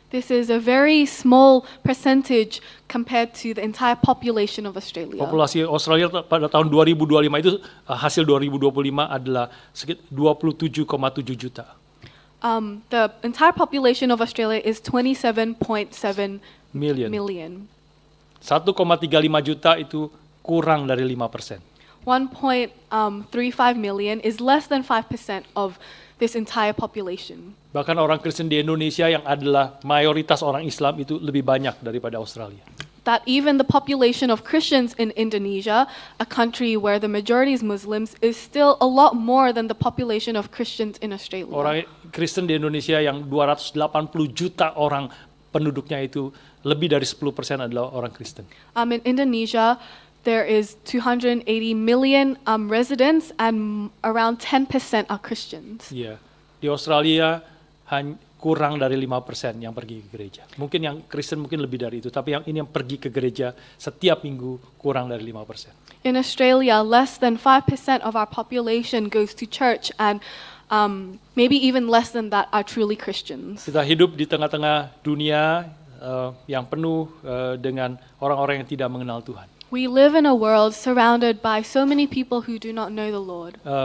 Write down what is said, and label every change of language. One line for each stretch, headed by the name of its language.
English: This is a very small percentage compared to the entire population of Australia.
Indonesian: Populasi Australia pada tahun 2025 itu hasil 2025 adalah sekitar 27,7 juta.
English: The entire population of Australia is 27.7 Million. million.
Indonesian: 1,35 juta itu kurang dari 5%.
English: 1.35 million is less than 5% of this entire population.
Indonesian: Bahkan orang Kristen di Indonesia yang adalah mayoritas orang Islam itu lebih banyak daripada Australia.
English: That even the population of Christians in Indonesia, a country where the majority is Muslims, is still a lot more than the population of Christians in Australia.
Indonesian: Orang Kristen di Indonesia yang 280 juta orang penduduknya itu lebih dari 10% adalah orang Kristen.
English: In Indonesia, there is 280 million residents and around 10% are Christians.
Indonesian: Iya. Di Australia kurang dari 5% yang pergi ke gereja. Mungkin yang Kristen mungkin lebih dari itu, tapi yang ini yang pergi ke gereja setiap minggu kurang dari 5%.
English: In Australia, less than 5% of our population goes to church, and maybe even less than that are truly Christians.
Indonesian: Kita hidup di tengah-tengah dunia yang penuh dengan orang-orang yang tidak mengenal Tuhan.
English: We live in a world surrounded by so many people who do not know the Lord.